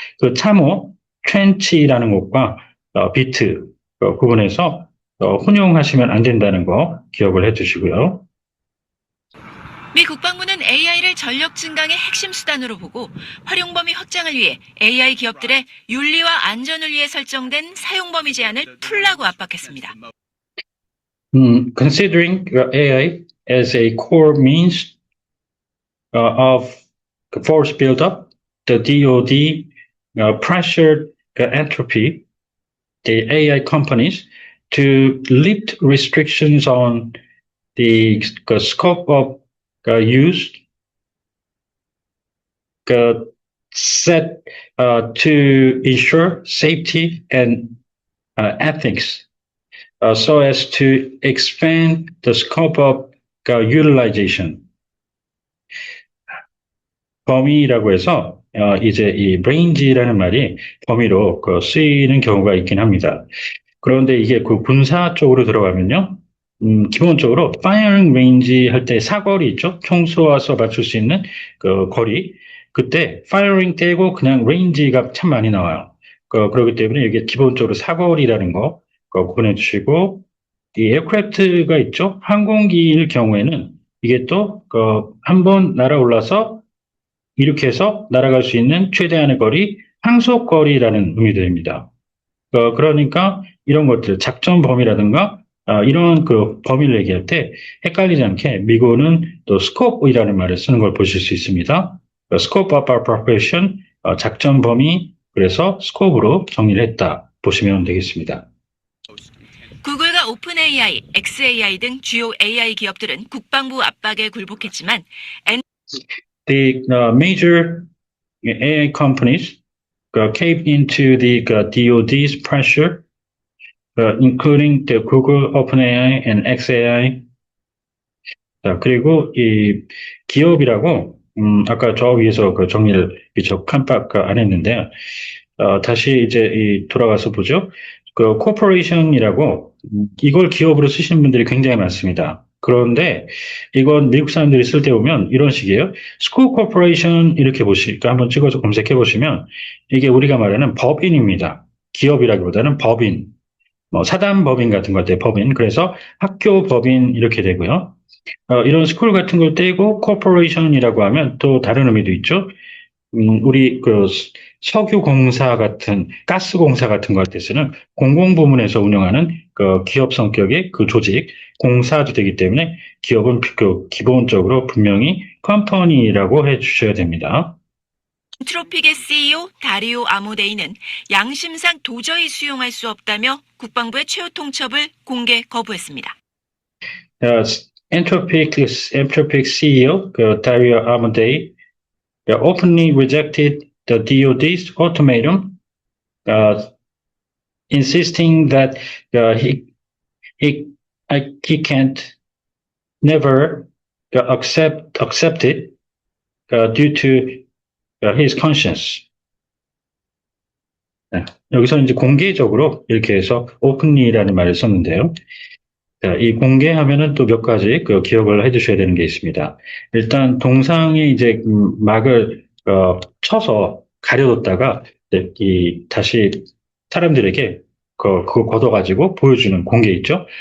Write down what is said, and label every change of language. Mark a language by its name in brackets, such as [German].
[Korean] 그 참호, 트렌치라는 것과 비트 구분해서 혼용하시면 안 된다는 거 기억을 해두시고요. 미 국방부는 AI를 전력 증강의 핵심 수단으로 보고 활용 범위 확장을 위해 AI 기업들의 윤리와 안전을 위해 설정된 사용 범위 제한을 풀라고 압박했습니다. [English] Considering AI as a core means of force buildup, the DoD pressured entropy, the AI companies, to lift restrictions on the scope of use set to ensure safety and ethics, so as to expand the scope of utilization. [Korean] 범위라고 해서 이제 이 range라는 말이 범위로 쓰이는 경우가 있긴 합니다. 그런데 이게 그 군사 쪽으로 들어가면요, 기본적으로 firing range 할 때 사거리 있죠? 총 쏘아서 맞출 수 있는 그 거리. 그때 firing 떼고 그냥 range가 참 많이 나와요. 그렇기 때문에 이게 기본적으로 사거리라는 거 구분해 주시고, 이 에어크래프트가 있죠? 항공기일 경우에는 이게 또 한 번 날아올라서 이렇게 해서 날아갈 수 있는 최대한의 거리, 항속거리라는 의미도 됩니다. 그러니까 이런 것들, 작전 범위라든가 이런 그 범위를 얘기할 때 헷갈리지 않게 미국은 또 scope이라는 말을 쓰는 걸 보실 수 있습니다. scope of operation, 작전 범위, 그래서 scope으로 정리를 했다 보시면 되겠습니다. 구글과 오픈AI, xAI 등 주요 AI 기업들은 국방부 압박에 굴복했지만 [English] The major AI companies caved into the DoD's pressure, including the Google, OpenAI, and xAI. [Korean] 자, 그리고 이 기업이라고 아까 저 위에서 그 정리를 저 깜빡 안 했는데요. 다시 이제 돌아가서 보죠. 그 코퍼레이션이라고 이걸 기업으로 쓰시는 분들이 굉장히 많습니다. 그런데 이건 미국 사람들이 쓸 때 보면 이런 식이에요. 스쿨 코퍼레이션 이렇게 보시니까 한번 찍어서 검색해 보시면 이게 우리가 말하는 법인입니다. 기업이라기보다는 법인, 뭐 사단 법인 같은 것 같아요. 법인. 그래서 학교 법인 이렇게 되고요. 이런 스쿨 같은 걸 떼고 코퍼레이션이라고 하면 또 다른 의미도 있죠. 우리 그 석유공사 같은 가스공사 같은 것 같아서는 공공부문에서 운영하는 그 기업 성격의 그 조직 공사도 되기 때문에 기업은 기본적으로 분명히 컴퍼니라고 해주셔야 됩니다. 엔트로픽의 CEO 다리오 아모데이는 양심상 도저히 수용할 수 없다며 국방부의 최후 통첩을 공개 거부했습니다. [English] Entropic CEO 다리오 아모데이 openly rejected the DoD's ultimatum, insisting that he can't never accept it due to his conscience. [Korean] 여기서 이제 공개적으로 이렇게 해서 openly라는 말을 썼는데요. 자, 이 공개하면은 또 몇 가지 기억을 해주셔야 되는 게 있습니다. 일단 동상에 이제 막을 쳐서 가려뒀다가 다시 사람들에게 그거 걷어가지고 보여주는 공개 있죠.